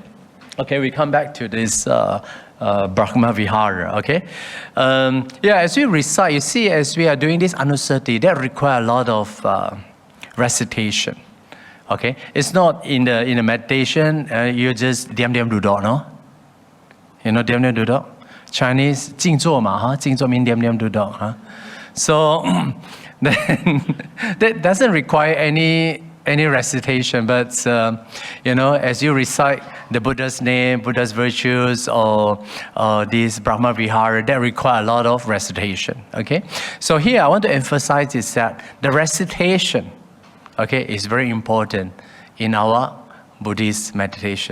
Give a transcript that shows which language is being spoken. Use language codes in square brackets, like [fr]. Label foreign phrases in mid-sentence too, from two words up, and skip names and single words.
[en] Okay, we come back to this Brahmavihāra, okay? As we recite, you see, as we are doing this anusati, that require a lot of recitation, okay? It's not in the meditation, you just [ms] diam duduk, [en] no? You know [ms] diam duduk? [en] Chinese, [zh] 静坐嘛, [en] 静坐 means [ms] diam duduk, [en] huh? So, then, that doesn't require any recitation, but as you recite the Buddha's name, Buddha's virtues, or this Brahmavihāra, that require a lot of recitation. Okay, so here I want to emphasize is that the recitation, okay, is very important in our Buddhist meditation.